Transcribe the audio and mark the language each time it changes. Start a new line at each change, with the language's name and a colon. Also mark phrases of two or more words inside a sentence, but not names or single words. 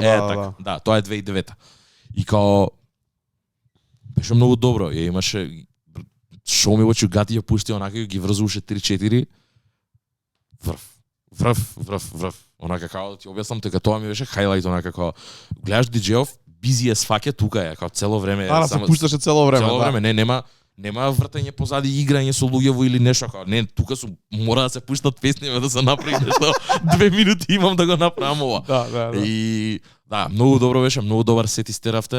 Macedonian: да, тоа е 2009. И као беше многу добро, ја имаше Show Me What You Got ја пушти онака ги врзуваше 3-4 врв. Онака као ти објаснам дека тоа ми беше хайлайт онака као гледаш диџејов
English: busy as fuck
Macedonian: е тука е, како цело време само се пушташе цело време. Цело време, не нема вртање позади играње со луѓево или нешто, како не, тука мора да се пуштат песни да се направи нешто. 2 минути имам да го направам ова. Да. И да, многу добро беше, многу добар сет истеравте.